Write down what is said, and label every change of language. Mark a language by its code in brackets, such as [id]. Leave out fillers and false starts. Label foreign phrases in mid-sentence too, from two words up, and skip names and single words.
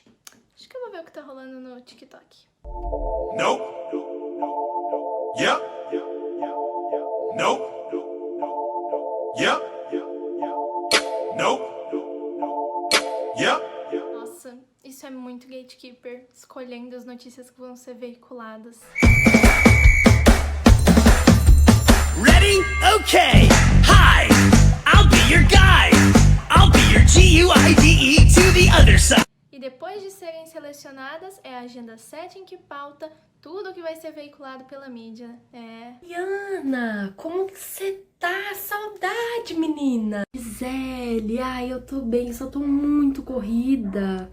[pt] Acho que eu vou ver o que tá rolando no TikTok. [en] Nope. Yep. Nope. Yep. Nope. Yep. [pt] Nossa, isso é muito gatekeeper, escolhendo as notícias que vão ser veiculadas. [en] Ready? Okay. Hi, I'll be your guide. I'll be your GUIDE to the other side. [pt] E depois de serem selecionadas, é a agenda 7 em que pauta tudo que vai ser veiculado pela mídia. Iana, como que você tá? Saudade, menina! Gisele, ai, eu tô bem, só tô muito corrida.